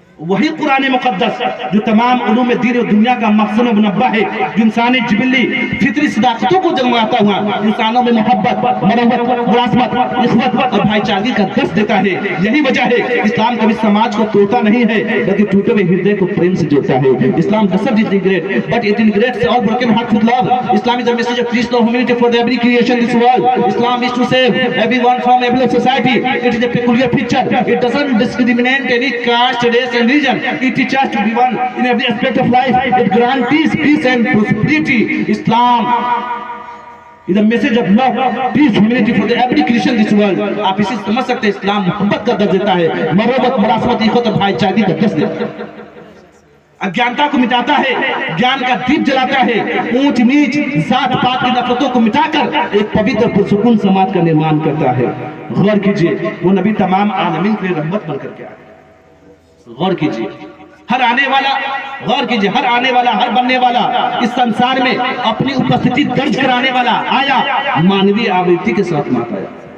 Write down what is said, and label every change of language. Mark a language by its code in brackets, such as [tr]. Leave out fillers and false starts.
[ur] وہی قرآن مقدس جو تمام علوم دین و دنیا کا مقصد و منبع ہے، جو انسانی جبلی فطری صداقتوں کو جنماتا ہوا انسانوں میں محبت، مروت، ملازمت، اخوت اور بھائی چارگی کا درس دیتا ہے۔ یہی وجہ ہے اسلام کبھی سماج کو توڑتا نہیں ہے بلکہ ٹوٹے ہوئے ہردے کو پریم سے جوڑتا ہے۔ اسلام [en] doesn't disintegrate but it integrates all broken hearts with love. Islam is a message of peace, love, humanity for every creation in this world. Islam is to save everyone from evil of society. It is a peculiar feature. It doesn't discriminate any caste, race and religion. It teaches us to be one in every aspect of life. It guarantees peace and prosperity. Islam is a message of love, peace, humanity for every Christian in this world. [ur] آپ اسے سمجھ سکتے ہیں، اسلام محبت کا درس دیتا ہے، مروت، ملازمت، اخوت اور بھائی چارگی کا درس دیتا ہے، اگیانتا کو مٹاتا ہے، گیان کا دیپ جلاتا ہے، اونچ نیچ، ذات پات کی نفرتوں کو مٹا کر ایک پوتر پرسکون سماج کا نرمان کرتا ہے۔ غور کیجئے، وہ نبی تمام عالمین کے لیے رحمت بن کر کے آیا۔ غور کیجئے، ہر آنے والا، غور کیجئے، ہر آنے والا، ہر بننے والا اس سنسار میں اپنی اپستھتی درج کرانے والا آیا، مانوی آوریتی کے ساتھ مات آیا۔